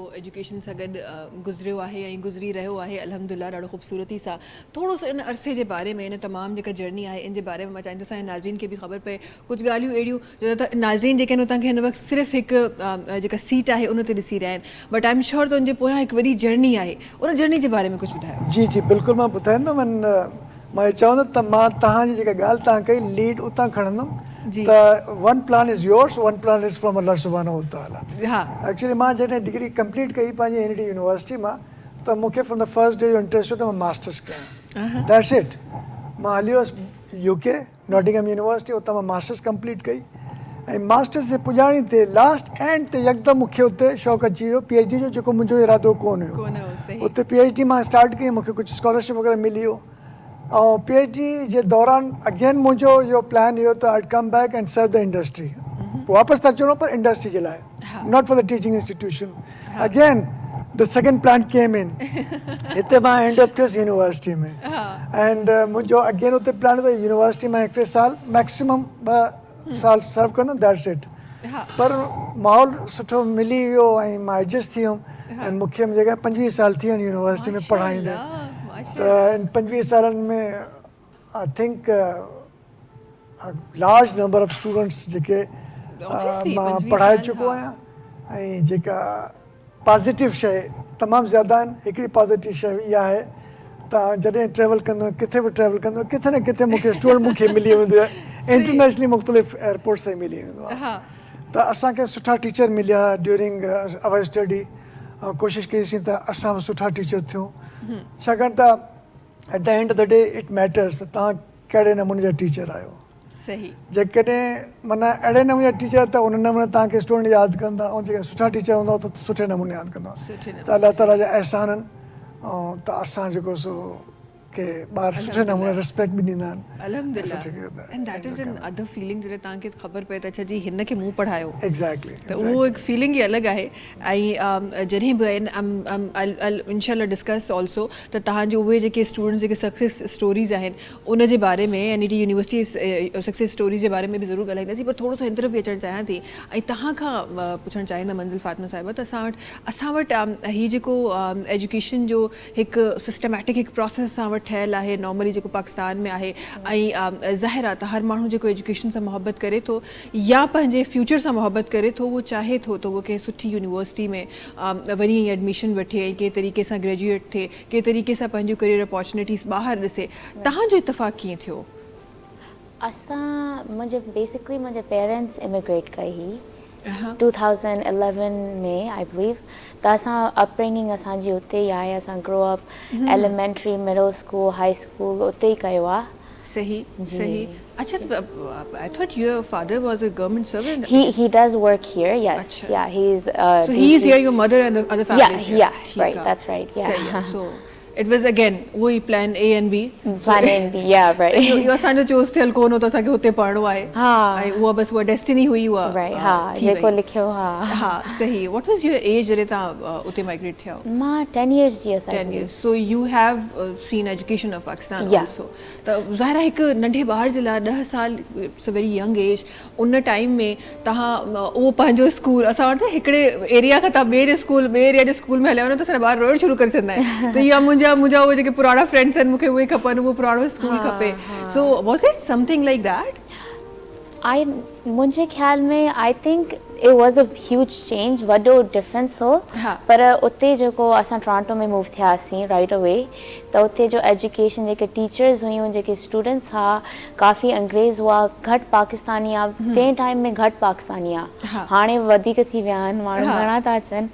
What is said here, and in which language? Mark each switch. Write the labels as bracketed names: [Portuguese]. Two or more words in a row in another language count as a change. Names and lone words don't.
[Sindhi] एजुकेशन सां गॾु गुज़रियो आहे ऐं गुज़री रहियो आहे अल्हम्दुलिल्लाह ॾाढो ख़ूबसूरती सां थोरो सो इन अरसे जे बारे में इन तमामु जेका जर्नी आहे इन जे बारे में मां चाहींदसि ऐं नाज़रीन खे बि ख़बर पए कुझु ॻाल्हियूं अहिड़ियूं जो त नाज़रीन जेके आहिनि तव्हांखे हिन वक़्तु सिर्फ़ु हिकु जेका सीट आहे उन ते ॾिसी रहिया आहिनि [English] but I am sure [Sindhi] त उनजे पोयां हिकु वॾी जर्नी आहे उन जर्नी जे बारे में कुझु ॿुधायो जी जी बिल्कुलु मां ॿुधाईंदुमि मां चवंदुमि त मां तव्हांजी जेका ॻाल्हि तव्हां कई लीड उतां खणंदुमि त [English] one plan is yours one plan is from [Arabic] الله سبحانه وتعالى [Sindhi] हा एक्चुअली मां जॾहिं [English] degree complete [Sindhi] कई पंहिंजी एन डी यूनिवर्सिटी मां त मूंखे [English] from the first day [Sindhi] जो इंट्रस्ट हो त मां मास्टर्स कयां [English] that's it [Sindhi] मां हली वियुसि यूके नॉटिंघम यूनिवर्सिटी उतां मां [English] masters complete [Sindhi] कई ऐं मास्टर्स जे पुॼाणी ते [English] last and [Sindhi] ते यकदमि मूंखे उते शौक़ु अची वियो पी एच डी जो जेको मुंहिंजो इरादो कोन हुयो उते पी एच डी मां स्टार्ट कई मूंखे कुझु स्कॉलरशिप वग़ैरह मिली वियो ऐं पी एच डी जे दौरान अगेन मुंहिंजो इहो प्लान इहो त [English] I come back and serve the industry [Sindhi] वापसि त अचिणो पर इंडस्ट्री जे लाइ [English] not for the teaching institution again the second plan came in [Sindhi] हिते मां [English] end up [Sindhi] थियुसि यूनिवर्सिटी में [English] एंड मुंहिंजो अगेन [Sindhi] उते प्लान हुओ यूनिवर्सिटी में 1 साल मैक्सिमम 2 साल सर्व कंदुमि [English] that's it [Sindhi] पर माहौल सुठो मिली वियो ऐं मां एडजस्ट थी वियुमि ऐं मूंखे जेका 25 साल थी विया यूनिवर्सिटी में पढ़ाईंदे त इन 25 सालनि में [English] I think large number of students [Sindhi] जेके मां पढ़ाए चुको आहियां ऐं जेका पॉज़िटिव शइ तमामु ज़्यादा आहिनि। हिकिड़ी पॉज़िटिव शइ इहा आहे तव्हां जॾहिं ट्रैवल कंदो किथे बि ट्रैवल कंदो किथे न किथे मूंखे स्टूडेंट मूंखे मिली वेंदो आहे, इंटरनेशनली मुख़्तलिफ़ एयरपोर्ट ते मिली वेंदो आहे। हा त असांखे सुठा टीचर मिलिया [English] during our study, [Sindhi] ऐं कोशिशि कईसीं त असां बि सुठा टीचर थियूं, छाकाणि त [English] at the end of the day it matters [Sindhi] त तव्हां कहिड़े नमूने जा टीचर आहियो। सही जेकॾहिं माना अहिड़े नमूने जा टीचर त उन नमूने तव्हांखे स्टूडेंट यादि कंदा, ऐं जेके सुठा टीचर हूंदा त सुठे नमूने यादि कंदा। सुठे त अलाह ताला जा अहसान आहिनि, ऐं त असां जेको सो के ॿार सुठे नमूने रिस्पेक्ट बि ॾींदा आहिनि। अल्हम्दुलिल्लाह, [English] and that is an other feeling [Sindhi] जॾहिं तव्हांखे ख़बर पए त अच्छा जी हिन खे मूं पढ़ायो, एग्ज़ैक्टली त उहो हिकु फीलिंग ई अलॻि आहे। ऐं जॾहिं बि इंशाल्लाह [English] discuss also [Sindhi] त तव्हांजो उहे जेके स्टूडेंट्स जेके [English] success stories [Sindhi] आहिनि उन जे बारे में, यानी टी यूनिवर्सिटी [English] success stories [Sindhi] जे बारे में बि ज़रूरु ॻाल्हाईंदासीं, पर थोरो सो हिन तरफ़ बि अचणु चाहियां थी ऐं तव्हां खां पुछणु चाहींदमि मंज़िल फ़ातिमा साहिबा त असां वटि हीअ जेको एजुकेशन जो हिकु सिस्टमैटिक हिकु प्रोसेस असां वटि ठहियलु आहे नॉर्मली जेको पाकिस्तान में आहे, ऐं ज़ाहिर आहे त हर माण्हू जेको एजुकेशन सां मोहबत करे थो या पंहिंजे फ्यूचर सां मोहबत करे थो, उहो चाहे थो त उहो कंहिं सुठी यूनिवर्सिटी में वञी एडमिशन वठे ऐं कंहिं तरीक़े सां ग्रेजुएट थिए, कंहिं तरीक़े सां पंहिंजो [English] career opportunities [Sindhi] ॿाहिरि ॾिसे। तव्हांजो इतफ़ाक़ कीअं थियो? बेसिकली मुंहिंजे पेरेंट्स इमिग्रेट कई हुई 2011 में [English] I believe, [Sindhi] त असां अपब्रिंगिंग असांजी उते ई आहे। असां [English] grow up elementary, middle school, high school [Sindhi] उते ई कयो आहे। सही सही। अच्छा, [English] I thought your father was a government servant. He does work here, yes. Achha. Yeah, he's so he's here, your mother and the other family is here. Yeah, right, that's right. Yeah. [Urdu] صحیح ہے. [English] So it was again वही plan A and B. Plan A and B, yeah, right. [Sindhi] यो असांजो चूज़ थियल कोन हो त असांखे हुते पढ़णो आहे। हाँ। ऐं उहा बस उहा डेस्टिनी हुई उहा। Right, हाँ, जेको लिखियो हाँ। हाँ, सही। [English] What was your age [Sindhi] जॾहिं तव्हां उते माइग्रेट थिया? मां [English] 10 years [Sindhi] जी असां। [English] 10 years. So you have seen education of Pakistan Yeah. also. [Sindhi] त ज़ाहिर आहे हिकु नंढे ॿार जे लाइ 10 साल [English] it's a very young age. [Sindhi] उन टाइम में तव्हां उहो पंहिंजो स्कूल असां वटि हिकिड़े एरिया खां तव्हां ॿिए एरिया जे स्कूल में हलिया वञो त असांजा ॿार रोइणु शुरू करे छॾंदा आहिनि। त इहा मुंहिंजा उहे जेके पुराणा फ्रेंड्स आहिनि मूंखे उहे खपनि, उहो पुराणो स्कूल खपे। [English] so was there something like that? [Sindhi] मुंहिंजे ख्याल में [English] I think it was a huge change, [Sindhi] वॾो डिफरेंस हो। पर उते जेको असां टोरंटो में मूव थियासीं [English] right away, [Sindhi] त उते जो एजुकेशन जेके टीचर्स हुयूं, जेके स्टूडेंट्स हुआ, काफ़ी अंग्रेज़ हुआ, घटि पाकिस्तानी हुआ। तंहिं टाइम में घटि पाकिस्तानी हुआ, हाणे वधीक थी विया आहिनि, माण्हू घणा था अचनि।